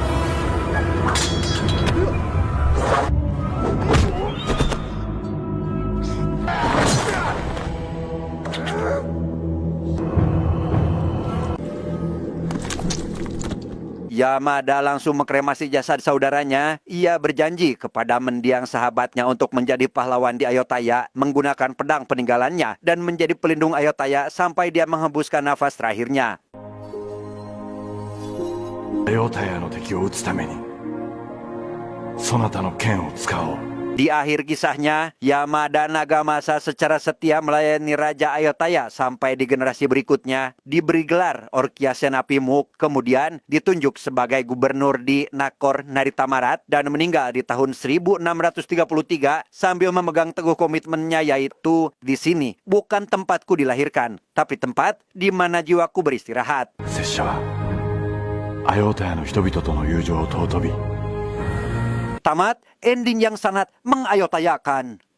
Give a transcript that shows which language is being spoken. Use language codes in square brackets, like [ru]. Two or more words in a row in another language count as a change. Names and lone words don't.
[id] Yamada langsung mengkremasi jasad saudaranya. Ia berjanji kepada mendiang sahabatnya untuk menjadi pahlawan di Ayodhya menggunakan pedang peninggalannya dan menjadi pelindung Ayodhya sampai dia menghembuskan nafas terakhirnya. [ja] アヨタヤの敵を討つためにそなたの剣を使おう。 [id] Di akhir kisahnya, Yamada Nagamasa secara setia melayani Raja Ayodhya sampai di generasi berikutnya, diberi gelar Orkya Senapimuk, kemudian ditunjuk sebagai gubernur di Nakor Naritamarat dan meninggal di tahun 1633 sambil memegang teguh komitmennya, yaitu di sini bukan tempatku dilahirkan, tapi tempat di mana jiwaku beristirahat. [ja] 拙者はアヨタヤの人々との友情を尊び [id] Tamat ending yang sangat mengayotayakan.